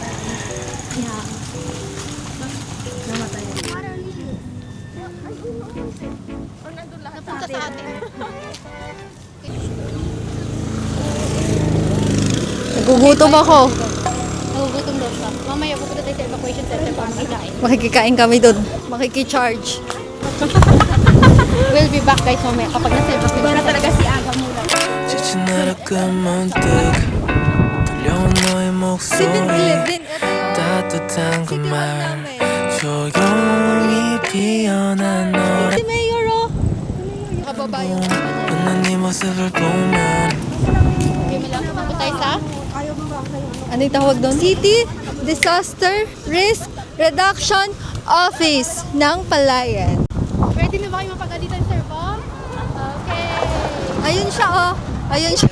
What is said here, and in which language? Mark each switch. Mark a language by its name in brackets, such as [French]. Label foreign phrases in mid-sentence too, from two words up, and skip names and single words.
[Filipino] napunta sa atin. Nagugutom ako. Nagugutom daw siya. Mamaya pupunta tayo sa [English] evacuation center [Filipino] para makikain. Makikikain kami doon. Makikicharge. [English] We'll be back, [Filipino] guys, mamaya kapag nasa evacuation. Iba na talaga si Aga mula. [Korean] 지친 나를 문득 들려온 너의 목소리 [Filipino] 7-Eleven. Ito yung [Korean] 따뜻한 그 [English] city hall [Korean] 말 [Filipino] namin. [Korean] 조용히 피어난 노래 [Filipino] Si Mayor, oh. Nakababa yung [Korean] 웃는 네 모습을 보면 [Filipino] Okay, malapit na po tayo sa ano yung tawag doon? City Disaster Risk Reduction Office ng Palayan. Ready na ba kayo mapagalitan, Sir Bob? Okay. Ayun siya, oh. Ayun siya.